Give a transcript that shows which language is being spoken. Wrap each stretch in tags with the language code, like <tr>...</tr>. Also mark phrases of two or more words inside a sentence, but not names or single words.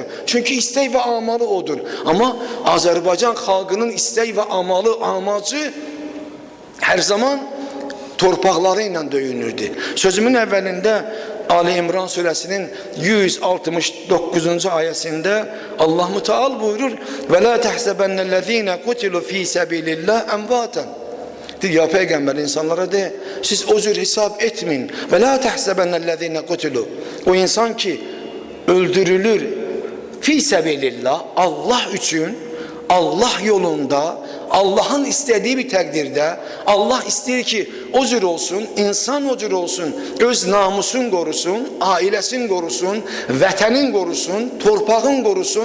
<az>Çünki istək və amalı odur. Amma Azərbaycan xalqının istək və amalı, amacı hər zaman torpaqları ilə döyünürdü. Sözümün əvvəlində Ali İmran surəsinin 169-cu ayəsində Allah-u Teala buyurur:</az> <ar>"و لا تحسبن الذين قتلوا في سبيل الله أمواتا."</ar> <tr>Ya Peygamber insanlara de, siz o cür hesap etmeyin.</tr> <ar>و لا تحسبن الذين قتلوا.</ar> <tr>O insan ki öldürülür</tr> <ar>في سبيل الله,</ar> <tr>Allah üçün, Allah yolunda, Allah'ın istediği bir takdirde, Allah ister ki o cür olsun, insan o cür olsun, öz namusun korusun, ailesin korusun,</tr> <az>vətənin korusun, torpağın korusun.</az>